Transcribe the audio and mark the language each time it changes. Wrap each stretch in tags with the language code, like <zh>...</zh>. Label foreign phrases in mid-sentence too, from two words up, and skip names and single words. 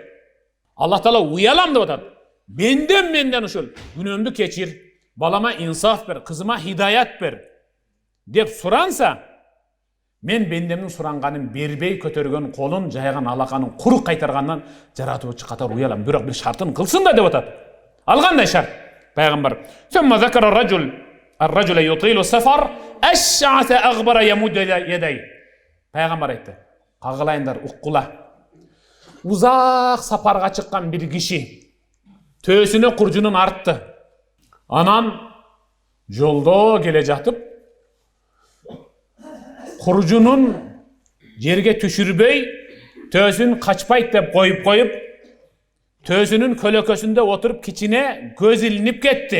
<ky>Аллах Таала уялам деп атат. Менден ушул күнөөмдү кечир, балама инсаф бер, кызыма хидаят бер деп суранса, мен бендемдин суранганын бербей көтөргөн колун, жайган алаканын курук кайтаргандан жаратуучу катары уялам. Бирок бир шартын кылсын да деп атат. Ал кандай шарт? Пайгамбар</ky> <ar>ثم ذكر الرجل يطيل السفر أشعث أغبر يمد يديه.</ar> <ky>Пайгамбар айтты. Кагылайындар, уккула. Узак сапарга чыккан бир киши төсүнө куржунун артты. Анан жолдо келе жатып, куржунун жерге түшүрбөй, төсүн качпайт деп коюп, төсүнүн көлөкөсүндө отуруп кичине көз илинип кетти.</ky>